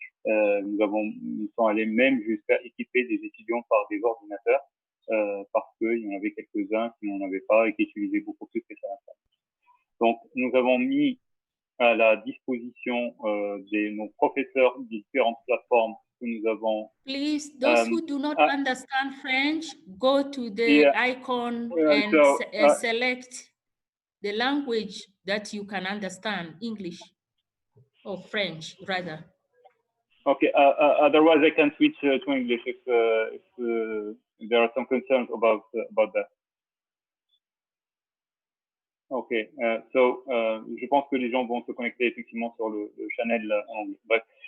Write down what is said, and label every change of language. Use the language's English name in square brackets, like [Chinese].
[French] Nous sommes allés même jusqu'à équiper des étudiants par des ordinateurs parce qu'il y en avait quelques-uns qui n'en avaient pas et qui utilisaient beaucoup plus que ça. Donc, nous avons mis à la disposition de nos professeurs différentes plateformes que nous avons. [English] Please, those who do not understand French, go to the icon and select the language that you can understand, English or French, rather. Okay, otherwise I can switch to English if there are some concerns about that. [French] Ok, je pense que les gens vont se connecter effectivement sur le channel en anglais. Bref.